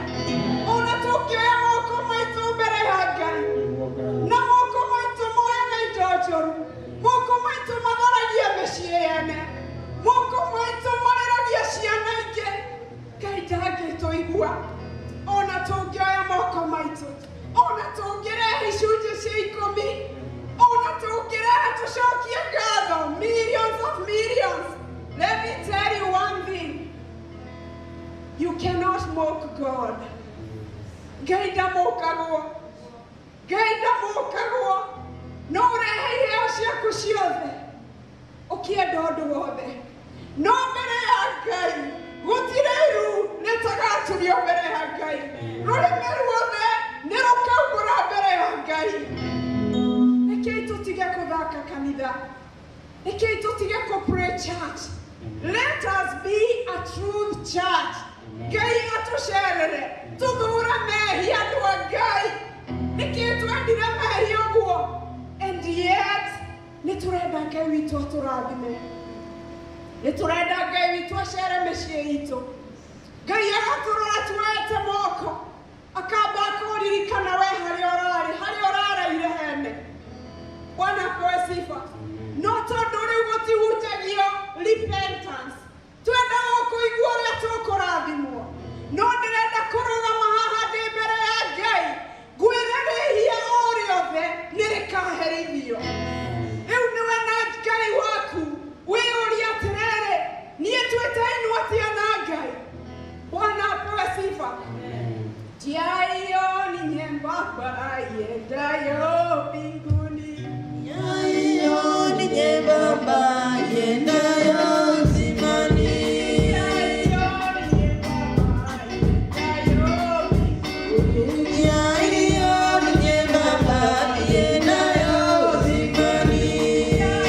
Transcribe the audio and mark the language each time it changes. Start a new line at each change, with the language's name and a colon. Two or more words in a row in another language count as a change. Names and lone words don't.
Kikuyu: Ona tũngĩoya moko maitũ mbere ya Ngai, na moko maitũ moyaga indo njũru, moko maitũ matharagia mĩciĩ yene, moko maitũ mareragia ciana ingĩ, Ngai ndangĩtũigua. Ona tũngĩoya moko maitũ, ona tũngĩrehe icunjĩ cia 10, ona tũngĩrehe tũcokie ngatho
English: millions of millions, let me tell you one thing, you cannot mock God.
Kikuyu: Ngai ndamũkagwo, Ngai ndamũkagwo. No ũrehe iheo ciaku ciothe, ũkĩenda ũndũ wothe, no mbere ya Ngai gũtirĩ iru rĩtagaturio mbere ya Ngai. Rũrĩmĩ ruothe nĩ rũkaubũra mbere ya Ngai. Rekei tũtige kũthaka kanitha, rekei tũtige kũ-pray church.
English: Let us be a truth church.
Kikuyu: Ngai atũcerere, tũthũra mehia andũ a Ngai. Rekei twendire mehia ũguo,
English: and yet
Kikuyu: nĩ tũrenda Ngai witũ atũrathime, nĩ tũrenda Ngai witũ acere mĩciĩ itũ. Ngai agatũrora tuoete moko, akamba akũririkana we harĩa ũraraire hene.
Swahili: Bwana apewe sifa.
Kikuyu: No tondũ rĩu gũtihunjagio repentance, twendaga kũigua ũrĩa tũkũrathimwo. No ndĩrenda kũrũgama haha ndĩ mbere ya Ngai, ngwĩre rĩhia o rĩothe nĩ rĩkaherithio. Rĩu nĩwe na Ngai waku wĩyũrie atĩrĩrĩ, niĩ twĩtainwo atĩa na Ngai?
Swahili: Bwana apewe sifa. Njia hiyo ni nyembamba iendayo mbinguni, njia hiyo ni nyembamba iendayo uzimani, njia hiyo ni nyembamba iendayo mbinguni, njia hiyo ni nyembamba iendayo uzimani, njia